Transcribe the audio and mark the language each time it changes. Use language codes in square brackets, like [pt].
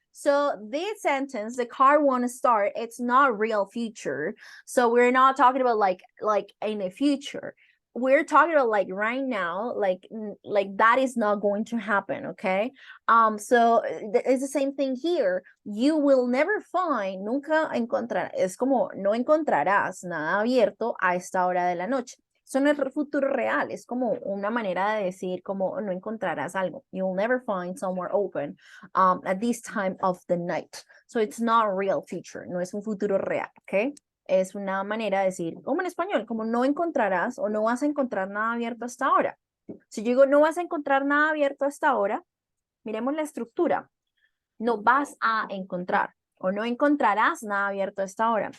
[en] So this sentence, the car won't start, it's not real future. So we're not talking about like in the future. We're talking about like right now, like that is not going to happen, okay? So it's the same thing here. You will never find, [es] nunca encontrar, es como no encontrarás nada abierto a esta hora de la noche. Eso no es futuro real, es como una manera de decir como no encontrarás algo. [en] You'll never find somewhere open at this time of the night. So it's not a real future, [es] no es un futuro real, [en] okay? [es] Es una manera de decir, como en español, como no encontrarás o no vas a encontrar nada abierto hasta ahora. Si yo digo no vas a encontrar nada abierto hasta ahora, miremos la estructura. No vas a encontrar o no encontrarás nada abierto hasta ahora.